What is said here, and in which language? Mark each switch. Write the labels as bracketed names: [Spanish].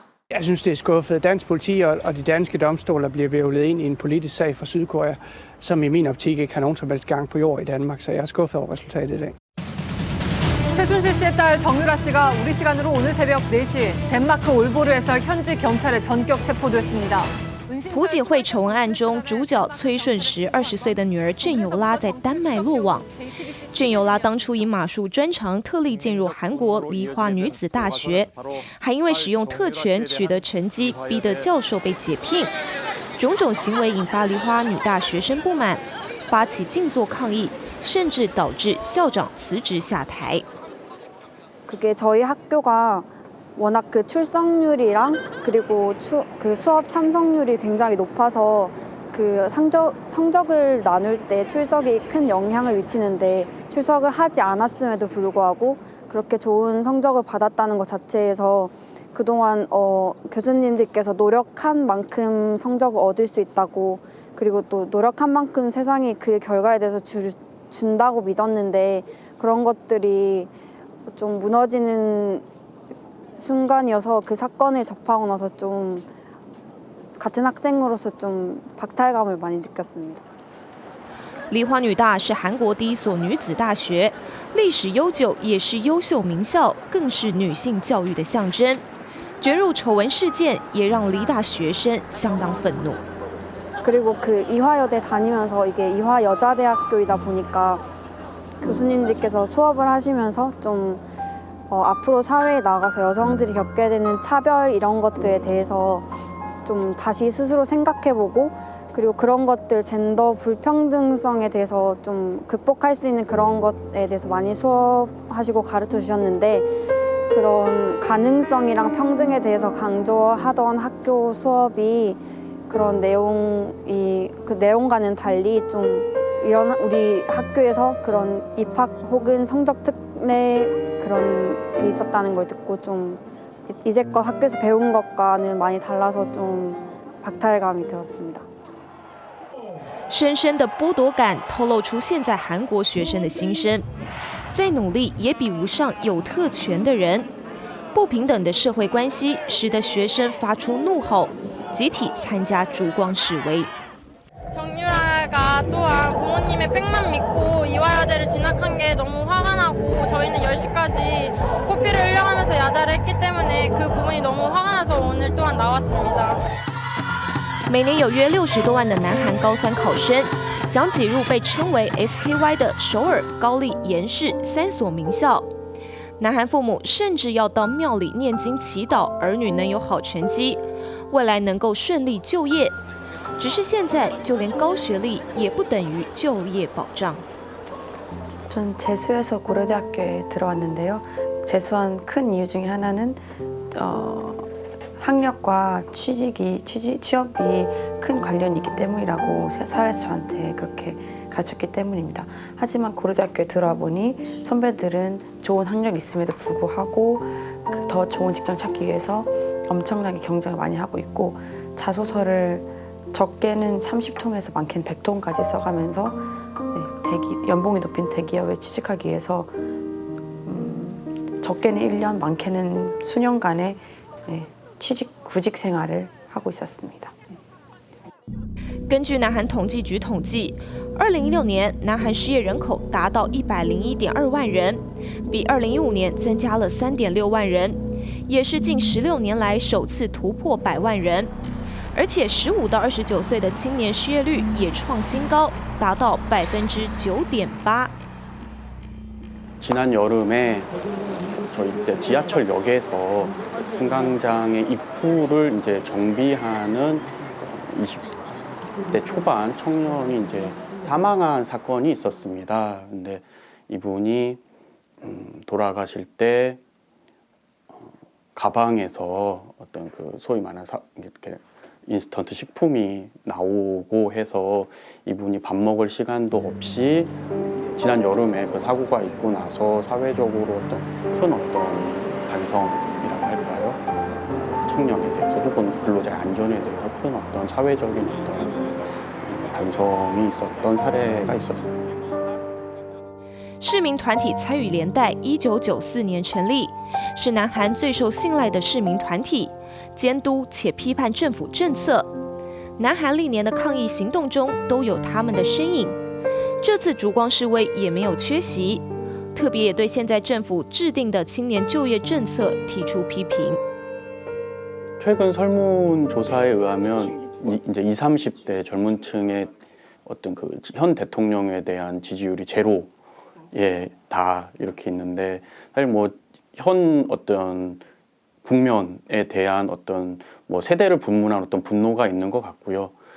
[Danish] Jeg synes, det er skuffet. Dansk politi og de danske domstoler bliver hvirvlet ind i en politisk sag fra Sydkorea, som i min optik ikke har nogen som helst gang på jord i Danmark, så jeg er skuffet over resultatet i dag. [Korean] 최순실 씨의 딸 정유라 씨가 우리 시간으로 오늘 새벽 4시 덴마크 올보르에서 현지 경찰에 전격 체포됐습니다. [Chinese] 朴槿惠丑闻案中，主角崔顺实20岁的女儿郑尤拉在丹麦落网。郑尤拉当初以马术专长特例进入韩国梨花女子大学，还因为使用特权取得成绩，逼得教授被解聘。种种行为引发梨花女大学生不满，发起静坐抗议，甚至导致校长辞职下台。 [Korean] 그게 저희 학교가 워낙 그 출석률이랑 그리고 그 수업 참석률이 굉장히 높아서 그 성적을 나눌 때 출석이 큰 영향을 미치는데 출석을 하지 않았음에도 불구하고 그렇게 좋은 성적을 받았다는 것 자체에서 그동안 교수님들께서 노력한 만큼 성적을 얻을 수 있다고 그리고 또 노력한 만큼 세상이 그 결과에 대해서 준다고 믿었는데 그런 것들이 좀 무너지는 순간이어서 그 사건을 접하고 나서 좀 같은 학생으로서 좀 박탈감을 많이 느꼈습니다. [Chinese] 梨花女大是韩国第一所女子大学，历史悠久，也是优秀名校，更是女性教育的象征。卷入丑闻事件，也让梨大学生相当愤怒。 [Korean] 그리고 그 이화여대 다니면서 이게 이화여자대학교이다 보니까 교수님들께서 수업을 하시면서 좀 앞으로 사회에 나가서 여성들이 겪게 되는 차별 이런 것들에 대해서 좀 다시 스스로 생각해보고 그리고 그런 것들 젠더 불평등성에 대해서 좀 극복할 수 있는 그런 것에 대해서 많이 수업하시고 가르쳐 주셨는데 그런 가능성이랑 평등에 대해서 강조하던 학교 수업이 그런 그 내용과는 달리 좀 이런 우리 학교에서 그런 입학 혹은 성적 특례 그런 게 있었다는 걸 듣고 좀 이제껏 학교에서 배운 것과는 많이 달라서 좀 박탈감이 들었습니다. [Chinese] 深深的剥夺感透露出现在韩国学生的心声。再努力也比不上有特权的人。不平等的社会关系使得学生发出怒吼，集体参加烛光示威。 [Korean] 정유라가 또한 부모님의 팩만 믿고 이화여대를 진학한 게 너무 화가 나고 저희는 10시까지 코피를 흘려가면서 야자를 했기 때문에 그 부분이 너무 화가 나서 오늘 또한 나왔습니다. [Chinese] 每年有约60多万的南韩高3考生想挤入被称为 SKY 的首尔、高丽、延世3所名校。南韩父母甚至要到庙里念经祈祷，儿女能有好成绩，未来能够顺利就业。只是现在，就连高学历也不等于就业保障。 [Korean] 전 재수해서 고려대학교에 들어왔는데요. 재수한 큰 이유 중에 하나는 학력과 취업이 큰 관련이 있기 때문이라고 사회에서 저한테 그렇게 가르쳤기 때문입니다. 하지만 고려대학교에 들어와 보니 선배들은 좋은 학력이 있음에도 불구하고 더 좋은 직장 찾기 위해서 엄청나게 경쟁을 많이 하고 있고 자소서를 적게는 30통에서 많게는 100통까지 써가면서 연봉이 높은 대기업에 취직하기 위해서 적게는 1년, 많게는 수년간의 구직 생활을 하고 있었습니다. [Chinese] 根据南韩统计局统计，2016年南韩失业人口达到101.2万人，比2015年增加了3.6万人，也是近16年来首次突破100万人。而且15到29岁的青年失业率也创新高，达到9.8%。 [Korean] 지난 여름에 저희 이제 지하철역에서 승강장의 입구를 이제 정비하는 20대 초반 청년이 이제 사망한 사건이 있었습니다. 근데 이분이 돌아가실 때 가방에서 어떤 그 소위 말하는 이렇게 인스턴트 식품이 나오고 해서 이분이 밥 먹을 시간도 없이 지난 여름에 그 사고가 있고 나서 사회적으로 큰 반성이라고 할까요? 청년에 대해서 혹은 근로자의 안전에 대해서 큰 사회적인 반성이 있었던 사례가 있었습니다. [Chinese] 市民团体参与连带1994年成立，是南韩最受信赖的市民团体。监督且批判政府政策，南韩历年的抗议行动中都有他们的身影。这次烛光示威也没有缺席，特别也对现在政府制定的青年就业政策提出批评。 [Korean] 최근 설문조사에 의하면 이제 20, 30대 젊은층의 어떤 그 현 대통령에 대한 지지율이 제로에 다 이렇게 있는데 사실 뭐 현 어떤 국면에 대한 어떤 뭐 세대를 분분한 어떤 분노가 있는 것 같고요.